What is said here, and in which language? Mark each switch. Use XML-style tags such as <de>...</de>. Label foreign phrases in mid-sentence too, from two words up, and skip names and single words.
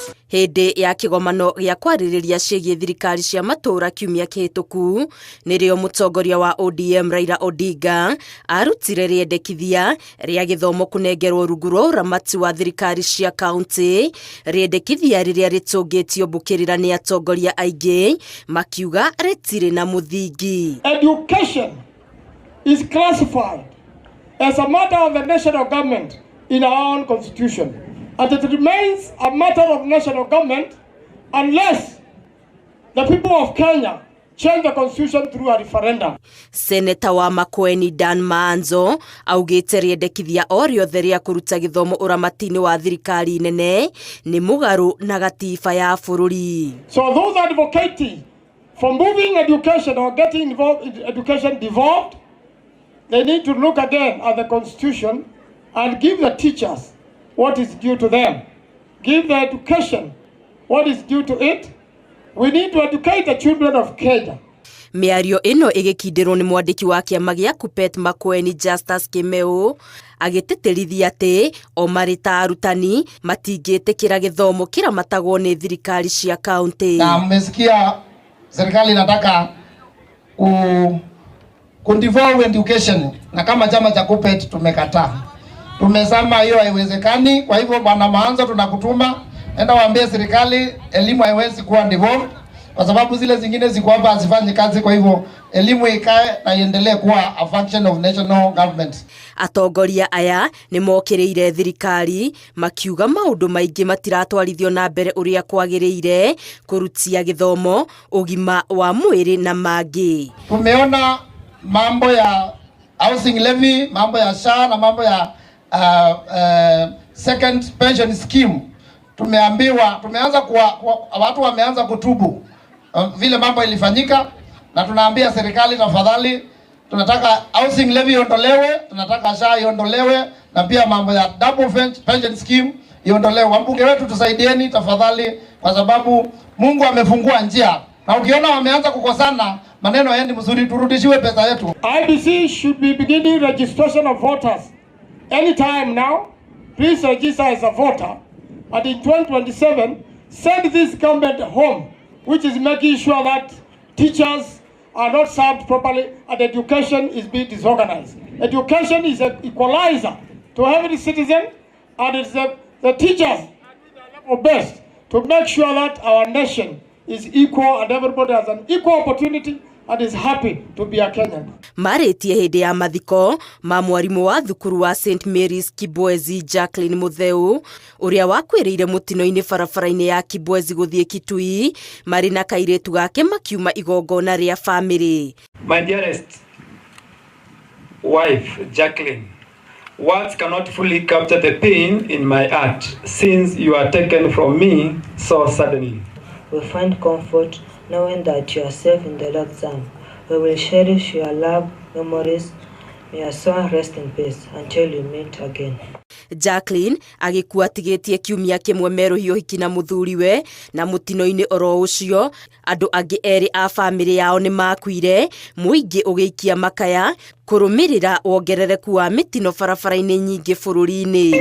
<ki>Hindi ya kigomano gĩa kwarĩrĩria ciĩgiĩ thirikari cia matũra kiumia kĩhĩtũku nĩrĩo mũtongoria wa ODM Raila Odinga arutire rĩendekithia rĩa gĩthomo kũnengerwo rungu rwa ũramati wa thirikari cia kaũntĩ, rĩendekithia rĩrĩa rĩtũngĩtio mbũkĩrĩra nĩ atongoria aingĩ makiuga rĩtirĩ na mũthingi.</ki> <en>Education is classified as a matter of the national government in our own constitution. And it remains a matter of national government unless the people of Kenya change the constitution through a referendum.</en> <ki>Seneta wa Makueni Dan Maanzo augĩte rĩendekithia o rĩothe rĩa kũruta gĩthomo ũramati-inĩ wa thirikari nene nĩ mũgarũ na gatiba ya bũrũri.</ki> <en>So those advocating for moving education or getting involved in education devolved, they need to look again at the constitution and give the teachers what is due to them. Give the education what is due to it. We need to educate the children of Kenya.</en> <ki>Mĩario ĩno ĩgĩkindĩrwo nĩ mwandĩki wa kĩama gĩa Kuppet Makueni Justus Kimeu agĩtĩtĩrithia atĩ o marĩ ta arutani matingĩtĩkĩra gĩthomo kĩramatagwo nĩ thirikari cia kaũntĩ.</ki> <sw>Na mmesikia serikali inataka ku-</sw> <en>devolve education,</en> <sw>na kama chama cha Kuppet tumekataa. Tumesema hiyo haiwezekani. Kwa hivyo bwana Maanzo, tunakutuma enda waambie serikali elimu haiwezi kuwa devolved kwa sababu zile zingine ziko hapa hazifanyi kazi. Kwa hivyo elimu ikae na iendelee kuwa</sw> <en>a function of national government.</en> <ki>Atongoria aya nĩ mokĩrĩire thirikari makiuga maũndũ maingĩ matiratwarithio na mbere ũrĩa kwagĩrĩire kũrutia gĩthomo, ũgima wa mwĩrĩ na mangĩ.</ki> <sw>Tumeona mambo ya</sw> <en>housing levy,</en> <sw>mambo ya SHA na mambo ya</sw> <en>second pension scheme.</en> <sw>Tumeanza watu wameanza kutubu vile mambo ilifanyika, na tunaambia serikali tafadhali, tunataka</sw> <en>housing levy</en> <sw>iondolewe, tunataka SHA iondolewe, na pia mambo ya</sw> <en>double pension scheme</en> <sw>iondolewe. Wabunge wetu tusaidieni tafadhali, kwa sababu Mungu amefungua njia, na ukiona wameanza kukosana maneno yaendi mzuri, turudishiwe pesa yetu.</sw> <en>IBC should be beginning registration of voters anytime now. Please register as a voter, and in 2027 send this government home, which is making sure that teachers are not served properly and education is being disorganized. Education is an equalizer to every citizen, and it's the teachers are doing their level best to make sure that our nation is equal and everybody has an equal opportunity and is happy to be a Kenyan.</en> <ki>Marĩtie hĩndĩ ya mathiko ma mwarimũ wa thukuru wa St Mary's Kibwezi Jacqueline Mutheu ũrĩa wakwĩrĩire mũtino-inĩ barabara-inĩ ya Kibwezi gũthiĩ Kitui, marĩ na kairĩtu gake makiuma igongona rĩa family.</ki> <en>My dearest wife Jacqueline, words cannot fully capture the pain in my heart since you are taken from me so suddenly. We find comfort knowing that you are safe in the Lord's arms. We will cherish your love, memories. May your soul rest in peace until you meet again.</en> <ki>Jacqueline agĩkua atigĩtie kiumia kĩmwe merũhio hiki na mũthuriwe, na mũtino-inĩ oro ũcio andũ angĩ erĩ a family yao nĩ makuire, mũingĩ ũgĩikia makaya kũrũmĩrĩra wongerereku wa mĩtino barabara-inĩ nyingĩ bũrũri-inĩ.</ki>